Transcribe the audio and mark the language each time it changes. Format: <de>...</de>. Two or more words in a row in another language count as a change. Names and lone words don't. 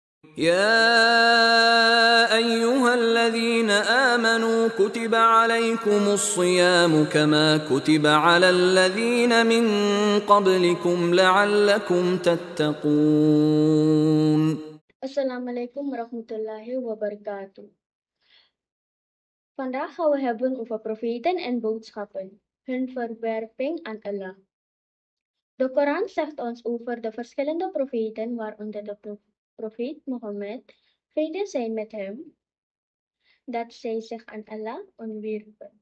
<ar>يا أيها الذين آمنوا كتب عليكم الصيام كما كتب على الذين من قبلكم لعلكم تتقون. السلام عليكم ورحمة الله وبركاته.</ar> <nl>Vandaag gaan we hebben over profeten en boodschappen, hun verwerping aan Allah. De Koran zegt ons over de verschillende profeten, waaronder de profeet Mohammed, vrede zij met hem, dat zij zich aan Allah onderwierpen.</nl>